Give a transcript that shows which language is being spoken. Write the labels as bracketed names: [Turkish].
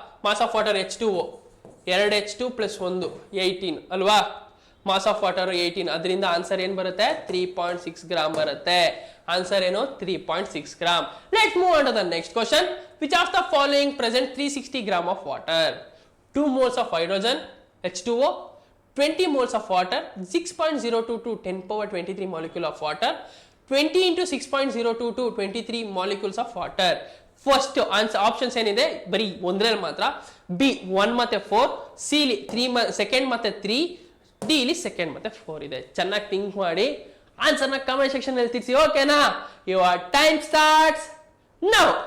[English] mass of water H2O 2 H2 plus 1 18 [Kannada] ಅಲ್ವಾ. Mass of water 18, ಅದರಿಂದ answer ಏನು ಬರುತ್ತೆ? 3.6 ಗ್ರಾಮ್ ಬರುತ್ತೆ. ಆನ್ಸರ್ ಏನು? 3.6 gram. [English] Let's move on to the next question. Which of the following present 360 gram of water? 2 moles of hydrogen H2O, 20 moles of water, 6.022 10 power 23 molecule of water, 20 into 6.022 23 molecules of water. [Kannada] First answer options ಏನಿದೆ? ಬರೀ ಒಂದ್ರಲ್ಲಿ ಮಾತ್ರ. B 1 ಮತ್ತೆ 4, C ಇಲ್ಲಿ 3 second ಮತ್ತೆ 3, D ಇಲ್ಲಿ second ಮತ್ತೆ 4 ಇದೆ. ಚೆನ್ನಾಗಿ ಥಿಂಕ್ ಮಾಡಿ ಆನ್ಸರ್ನ ಕಮೆಂಟ್ ಸೆಕ್ಷನ್ ಅಲ್ಲಿ ತಿಳಿಸಿ. ಓಕೆನಾ? [English] Your time starts now.